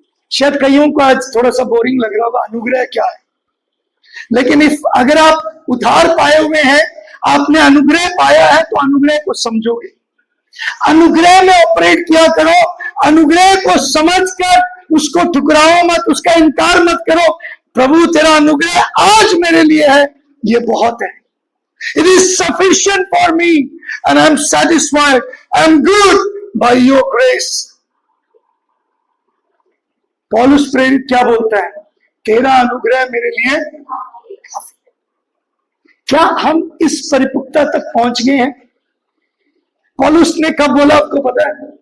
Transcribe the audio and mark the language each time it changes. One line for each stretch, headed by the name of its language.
Hindi: शायद कईयों को आज थोड़ा सा बोरिंग लग रहा होगा, अनुग्रह क्या है, लेकिन अगर आप उधार पाए हुए हैं, आपने अनुग्रह पाया है, तो अनुग्रह को समझोगे, अनुग्रह में ऑपरेट किया करो, अनुग्रह को समझकर उसको ठुकराओ मत, उसका इनकार मत करो। प्रभु तेरा अनुग्रह आज मेरे लिए है, ये बहुत है।
English: It is sufficient for me and I am satisfied. I am good by your grace.
Hindi: पौलुस प्रेरित क्या बोलता है? तेरा अनुग्रह मेरे लिए काफी। क्या हम इस परिपक्वता तक पहुंच गए हैं? पौलुस ने कब बोला आपको पता है?